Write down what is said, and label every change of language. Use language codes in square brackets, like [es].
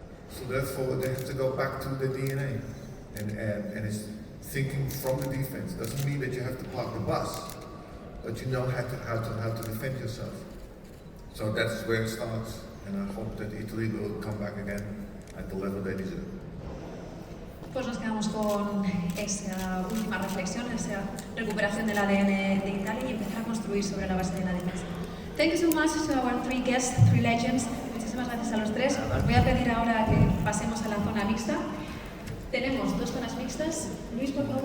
[en] So therefore, they have to go back to the DNA, and it's thinking from the defense. Doesn't mean that you have to park the bus, but you know how to defend yourself. So that's where it starts, and I hope that Italy will come back again at the level they deserve. [es] Pues nos quedamos con esa última reflexión, esa recuperación del ADN de Italia y empezar a construir sobre la base de la defensa. [en] Thank you so much to our 3 guests, 3 legends. [es] Muchísimas gracias a los 3. Os voy a pedir ahora que pasemos a la zona mixta. Tenemos 2 zonas mixtas. Luis, por favor.